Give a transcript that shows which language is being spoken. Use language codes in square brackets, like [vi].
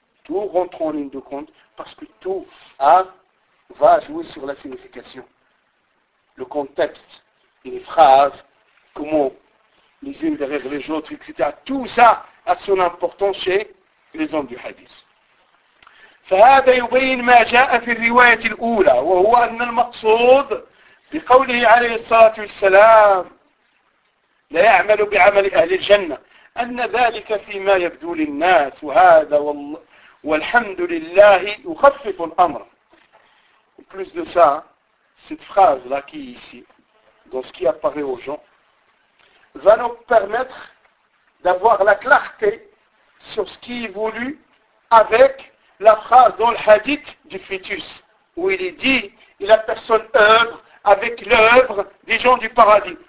[fr] Tout rentre en ligne de compte, parce que tout va jouer sur la signification. Le contexte, et les phrases, comment les unes derrière les autres, etc. Tout ça a son importance chez les hommes du hadith. [ar] فهذا يبين ما جاء في الرواية الأولى وهو أن المقصود بقوله عليه الصلاة والسلام لا يعمل بعمل أهل الجنة أن ذلك فيما يبدو للناس وهذا والحمد لله يخفف الأمر. [fr] En plus de ça, cette phrase là qui est ici, dans ce qui apparaît aux gens, va nous permettre d'avoir la clarté sur ce qui évolue avec la phrase dans le hadith du fœtus, où il est dit, la personne œuvre avec l'œuvre des gens du paradis.